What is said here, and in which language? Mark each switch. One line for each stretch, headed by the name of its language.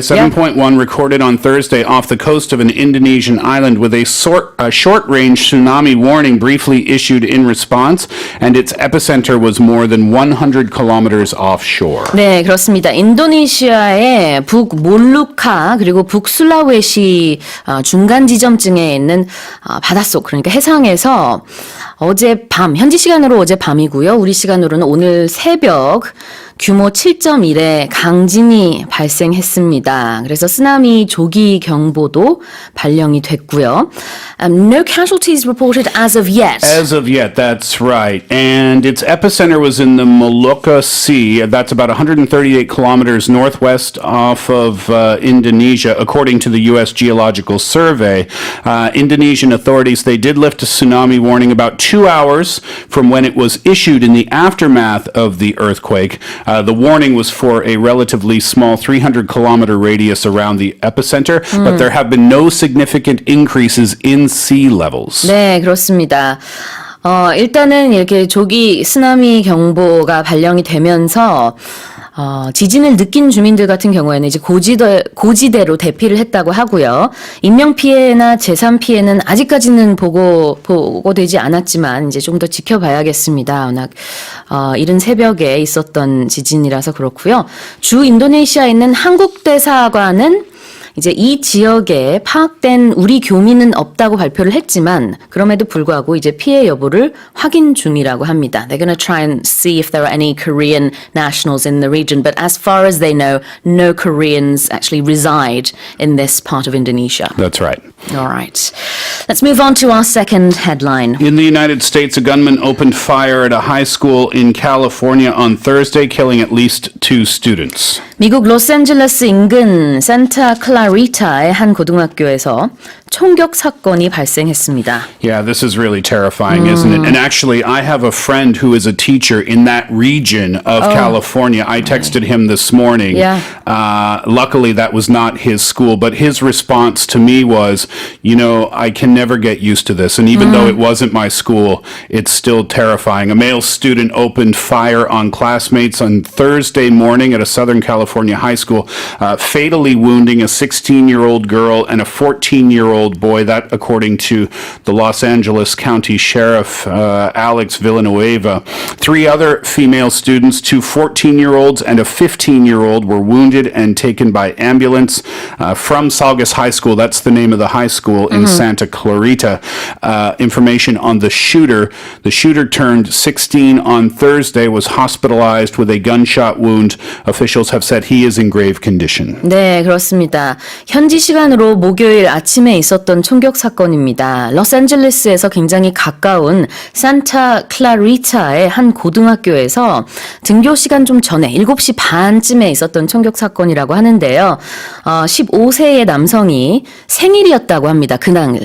English: 7.1 recorded on Thursday off the coast of an Indonesian island with a short-range tsunami warning briefly issued in response, and its epicenter was more than 100 kilometers offshore.
Korean: 네, 그렇습니다. 인도네시아의 북몰루카 그리고 북술라웨시 중간 지점쯤에 있는 바닷속, 그러니까 해상에서 어젯밤, 현지 시간으로 어젯밤이고요. 우리 시간으로는 오늘 새벽 규모 7.1의 강진이 발생했습니다. 그래서 쓰나미 조기 경보도 발령이 됐고요.
English: No casualties reported as of yet. As of yet, that's right. And its epicenter was in the Molucca Sea. That's about 138 kilometers northwest off of Indonesia, according to the U.S. Geological Survey. Indonesian authorities, they did lift a tsunami warning about 2 hours from when it was issued in the aftermath of the earthquake. The warning was for a relatively small 300-kilometer radius around the epicenter, but there have been no significant increases in sea levels.
Korean: 네, 그렇습니다. 일단은 이렇게 조기 쓰나미 경보가 발령이 되면서 지진을 느낀 주민들 같은 경우에는 이제 고지대로 대피를 했다고 하고요. 인명피해나 재산피해는 아직까지는 보고되지 않았지만 이제 좀 더 지켜봐야겠습니다. 워낙 이른 새벽에 있었던 지진이라서 그렇고요. 주 인도네시아에 있는 한국 대사관은 이제 이 지역에 파악된 우리 교민은 없다고 발표를 했지만 그럼에도 불구하고 이제 피해 여부를 확인 중이라고 합니다.
English: They're going to try and see if there are any Korean nationals in the region, but as far as they know, no Koreans actually reside in this part of Indonesia. That's right. All right. Let's move on to our second headline. In the United States, a gunman opened fire at a high school in California on Thursday, killing at least 2 students.
Korean: 미국 로스앤젤레스 인근 산타 클라리타의 한 고등학교에서 총격 사건이 발생했습니다.
English: Yeah, this is really terrifying, isn't it? And actually, I have a friend who is a teacher in that region of California. I texted him this morning. Yeah. Luckily, that was not his school, but his response to me was, you know, I can never get used to this. And even though it wasn't my school, it's still terrifying. A male student opened fire on classmates on Thursday morning at a Southern California high school, fatally wounding a 16-year-old girl and a 14-year-old boy. That, according to the Los Angeles County Sheriff, Alex Villanueva. 3 other female students, 2 14-year-olds and a 15-year-old, were wounded and taken by ambulance from Saugus High School. That's the name of the high school in Santa Clarita. Information on the shooter. The shooter turned 16 on Thursday, was hospitalized with a gunshot wound. Officials have said he is in grave condition.
Korean: 네, 그렇습니다. 현지 시간으로 목요일 아침에 있었던 총격 사건입니다. 로스앤젤레스에서 굉장히 가까운 산타 클라리타의 한 고등학교에서 등교 시간 좀 전에 7시 반쯤에 있었던 총격 사건이라고 하는데요. 15세의 남성이 생일이었다고 합니다. 그날.